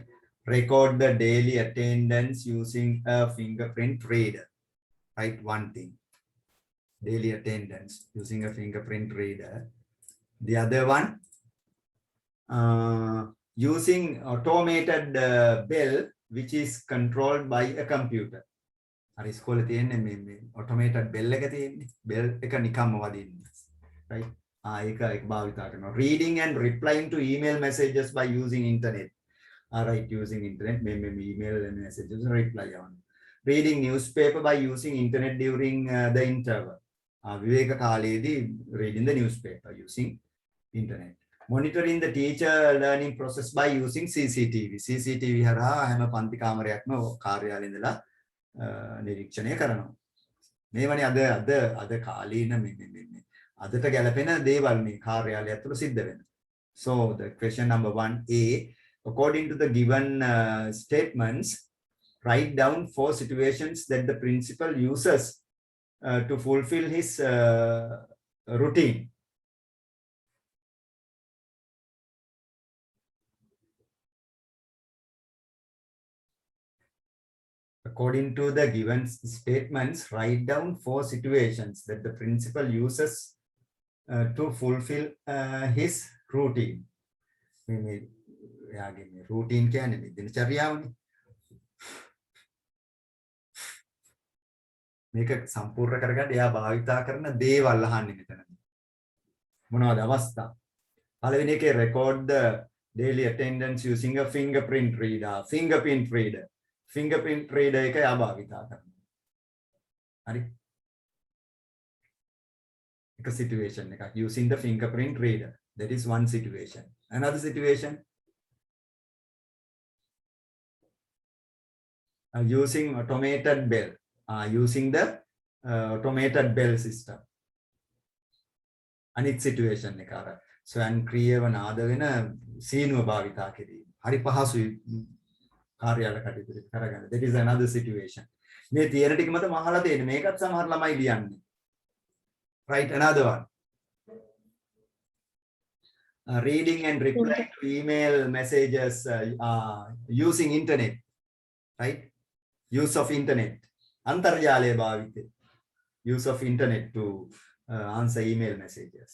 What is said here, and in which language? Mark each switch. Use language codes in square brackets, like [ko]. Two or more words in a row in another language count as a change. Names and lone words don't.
[en] Record the daily attendance using a fingerprint reader, right? One thing. Daily attendance using a fingerprint reader. The other one, using automated bell which is controlled by a computer. [si] අර ඉස්කෝලේ තියෙන්නේ මේ [en] automated bell [si] එක තියෙන්නේ. bell එක නිකම්ම වදින්න. right? ඒක භාවිතා කරනවා. [en] Reading and replying to email messages by using internet. Right, using internet, maybe email and messages reply on. Reading newspaper by using internet during the interval. [si] විවේක කාලයේදී [en] reading the newspaper using internet. Monitoring the teacher learning process by using CCTV. [si] CCTV හරහා හැම පන්ති කාමරයක්ම කාර්යාලේ ඉඳලා නිරීක්ෂණය කරනවා. මේවනේ අද කාලීන මේ අදට ගැලපෙන දේවල් මේ කාර්යාලය ඇතුළේ සිද්ධ වෙනවා. [en] So the question number 1A, according to the given statements, write down 4 situations that the principal uses to fulfill his routine. According to the given statements, write down 4 situations that the principal uses to fulfill his routine. [si] Routine කියන්නේ දිනචර්යාවනේ. මේක සම්පූර්ණ කරගන්න එයා භාවිතා කරන දේවල් අහන්නේ මෙතනදී. මොනවද අවස්ථා? පළවෙනි එකේ [en] record the daily attendance using a fingerprint reader. Fingerprint reader [si] එක එයා භාවිතා කරනවා. හරි? එක situation එකක් [en] using the fingerprint reader. That is one situation. Another situation, using automated bell. Using the automated bell system. Another situation [si] එක අර ස්වයංක්‍රීයව නාද වෙන සීනුව භාවිතා කිරීම. හරි පහසුයි කාර්යාල කටයුතු කරගන්න. [en] That is another situation. [si] මේ තියෙන ටික මත මහලා තියෙන මේකත් සමහර ළමයි ලියන්නේ. [en] Right, another one. Reading and replying to email messages using internet. Right? Use of internet. [si] අන්තර්ජාලේ භාවිතේ. [en] Use of internet to answer email messages.